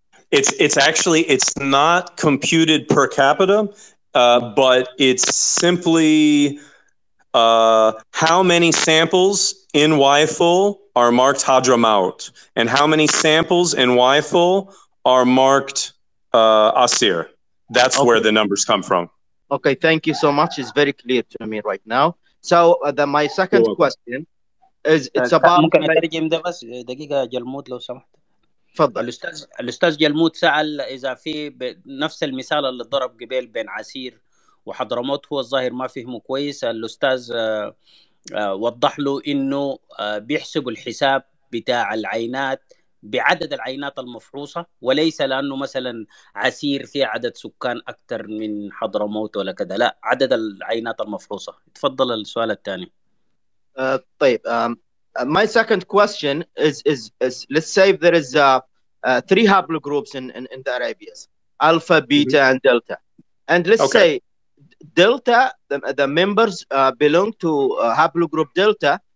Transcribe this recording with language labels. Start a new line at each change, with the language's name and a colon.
English: It's actually, it's not computed per capita, but it's simply how many samples in Y-full are marked Hadramaut, and how many samples in Y-full are marked Asir. That's where the numbers come from. Okay, thank you so much. It's very clear to me right now. So my second question is it's about
Arabic: ممكن اترجم ده بس دقيقه جلمود لو سمحت. تفضل. الاستاذ جلمود سأل اذا في نفس المثال اللي ضرب قبل بين عسير وحضرموت، هو الظاهر ما فهمه كويس. الاستاذ وضح له انه بيحسبوا الحساب بتاع العينات بعدد العينات المفحوصة، وليس لأنه مثلا عسير في عدد سكان أكثر من حضرموت ولا كذا، لا، عدد العينات المفحوصة. تفضل السؤال الثاني. طيب.
English: My second question is let's say there is 3 haplogroups in the Arabias, alpha, beta, and delta. And let's say delta, the members belong to haplogroup delta.